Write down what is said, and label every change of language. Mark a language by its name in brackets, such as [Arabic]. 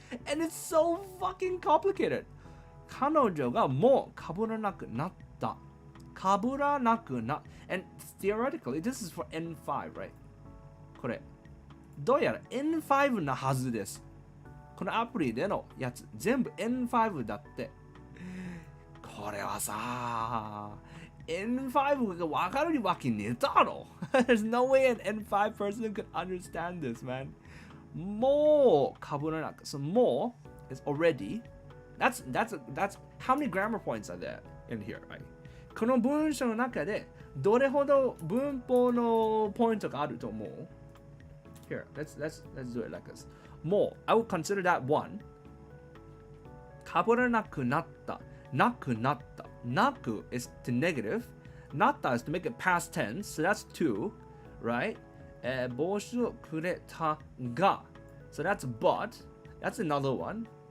[English] And it's so fucking complicated. [Japanese] 彼女がもうかぶらなくなった。かぶらなくな。 [English] And theoretically, this is for N5, right? [Japanese] これ、どうやら N5 なはずです。このアプリでのやつ、全部 N5 だって。これはさ、N5 がわかるわけねえだろ。 [English] There's no way an N5 person could understand this, man. [Japanese] もうかぶらなく。 [English] So もう is already. That's how many grammar points are there in here, right? [Japanese] この文章の中でどれほど文法のポイントがあると思う？ [English] Here, let's do it like this. もう I would consider that one. [Japanese] かぶらなくなった。なくなった。 [English] なく is to negative. なった is to make it past tense. So that's two, right? [Japanese] 帽子をくれたが。 [English] So that's but. That's another one.